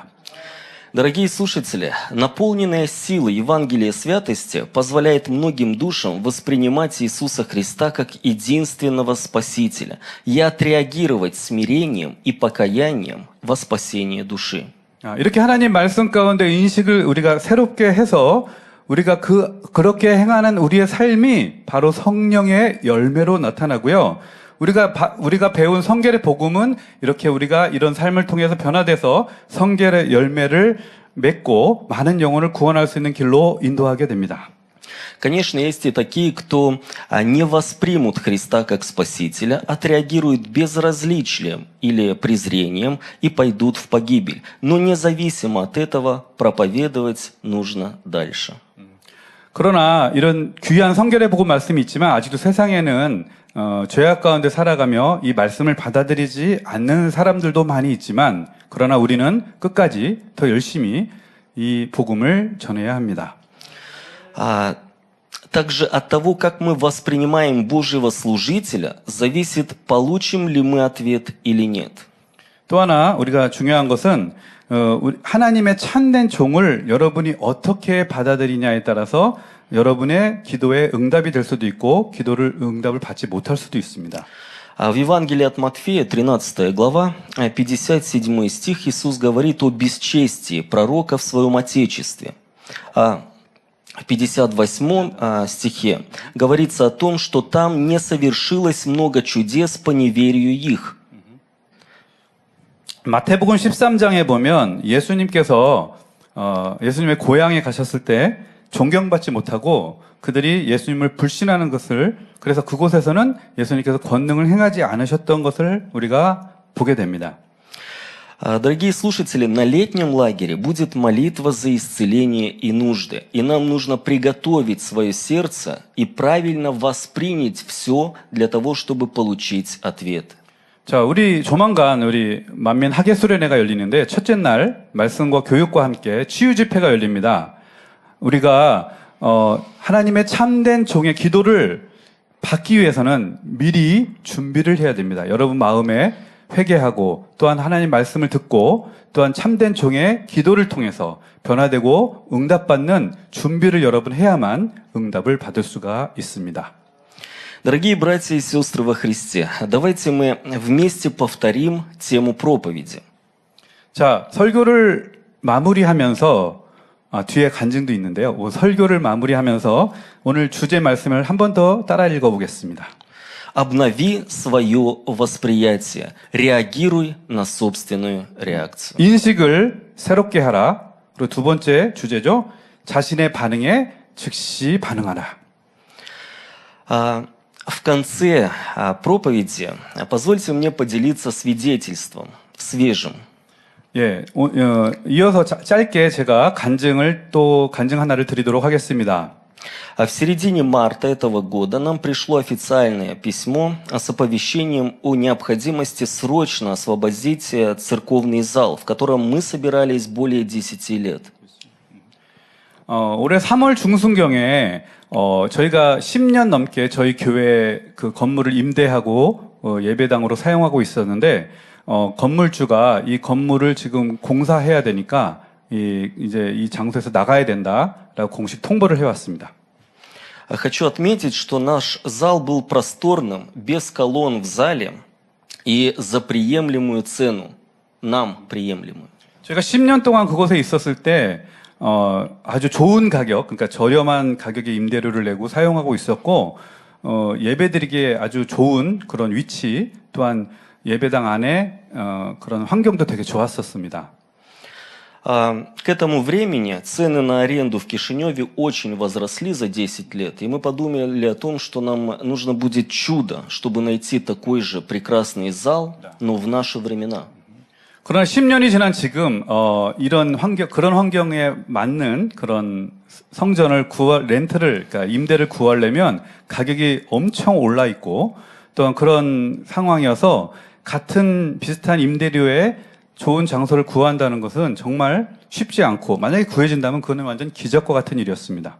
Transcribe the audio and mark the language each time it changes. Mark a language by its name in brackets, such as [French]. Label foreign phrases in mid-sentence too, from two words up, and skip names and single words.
[Russian] Дорогие слушатели, наполненная сила Евангелия святости позволяет многим душам воспринимать Иисуса Христа как единственного Спасителя и отреагировать смирением и покаянием во спасение души. [Korean] 이렇게 하나님 말씀 가운데 인식을 우리가 새롭게 해서 우리가 그렇게 행하는 우리의 삶이 바로 성령의 열매로 나타나고요. 우리가 배운 성결의 복음은 이렇게 우리가 이런 삶을 통해서 변화돼서 성결의 열매를 맺고 많은 영혼을 구원할 수 있는 길로 인도하게 됩니다. [Russian] Конечно, есть и такие, кто не воспримут Христа как Спасителя, отреагируют безразличием или презрением и пойдут в погибель. Но независимо от этого, проповедовать нужно дальше. [Korean] 그러나 이런 귀한 성결의 복음 말씀이 있지만 아직도 세상에는 죄악 가운데 살아가며 이 말씀을 받아들이지 않는 사람들도 많이 있지만, 그러나 우리는 끝까지 더 열심히 이 복음을 전해야 합니다. [Russian] Также от того, как мы воспринимаем Божьего служителя, зависит, получим ли мы ответ или нет. [Korean] 또 하나 우리가 중요한 것은 하나님의 참된 종을 여러분이 어떻게 받아들이냐에 따라서 여러분의 기도에 응답이 될 수도 있고 응답을 받지 못할 수도 있습니다. [Russian] В Евангелии от Матфея, 13 глава, 57 стих, Иисус говорит о бесчестии пророка в своем Отечестве. В 58 стихе говорится о том, что там не совершилось много чудес по неверию их. [Korean] 마태복음 13장에 보면 예수님께서 예수님의 고향에 가셨을 때 존경받지 못하고 그들이 예수님을 불신하는 것을, 그래서 그곳에서는 예수님께서 권능을 행하지 않으셨던 것을 우리가 보게 됩니다. [Russian] Дорогие слушатели, на летнем лагере будет молитва за исцеление и нужды. И нам нужно приготовить свое сердце и правильно воспринять все для того, чтобы получить ответ. [Korean] 자, 조만간 우리 만민 학예수련회가 열리는데 첫째 날 말씀과 교육과 함께 치유 집회가 열립니다. 우리가 하나님의 참된 종의 기도를 받기 위해서는 미리 준비를 해야 됩니다. 여러분 마음에 회개하고 또한 하나님 말씀을 듣고 또한 참된 종의 기도를 통해서 변화되고 응답받는 준비를 여러분 해야만 응답을 받을 수가 있습니다. [Russian] Дорогие братья и сестры во Христе, давайте мы вместе повторим тему проповеди. [Korean] 자, 설교를 마무리하면서 뒤에 간증도 있는데요. 설교를 마무리하면서 오늘 주제 말씀을 한 번 더 따라 읽어보겠습니다. [Russian] Обнови свое восприятие. Реагируй на собственную реакцию. [Korean] 인식을 새롭게 하라. 그리고 두 번째 주제죠. 자신의 반응에 즉시 반응하라. [Russian] В конце проповеди позвольте мне поделиться свидетельством свежим. [Korean] 예, 이어서 짧게 제가 간증 하나를 드리도록 하겠습니다. [Russian] А в середине марта этого года нам пришло официальное письмо с оповещением о необходимости срочно освободить церковный зал, в котором мы собирались более 10 лет. [Korean] 올해 3월 중순경에 저희가 10년 넘게 저희 교회 그 건물을 임대하고 예배당으로 사용하고 있었는데 건물주가 이 건물을 지금 공사해야 되니까 이제 이 장소에서 나가야 된다라고 공식 통보를 해왔습니다. [Russian] Хочу отметить, что наш зал был просторным, без колонн в зале и за приемлемую цену, нам приемлемую. [Korean] 저희가 10년 동안 그곳에 있었을 때 아주 좋은 가격, 그러니까 저렴한 가격의 임대료를 내고 사용하고 있었고 예배드리기에 아주 좋은 그런 위치, 또한 예배당 안에 그런 환경도 되게 좋았었습니다. [Russian] К этому времени цены на аренду в Кишиневе очень возросли за 10 лет, и мы подумали о том, что нам нужно будет чудо, чтобы найти такой же прекрасный зал, но в наши времена. [Korean] 그러나 10년이 지난 지금 그런 환경에 맞는 그런 성전을 그러니까 임대를 구하려면 가격이 엄청 올라 있고 또한 그런 상황이어서 같은 비슷한 임대료에 좋은 장소를 구한다는 것은 정말 쉽지 않고 만약에 구해진다면 그건 완전 기적과 같은 일이었습니다.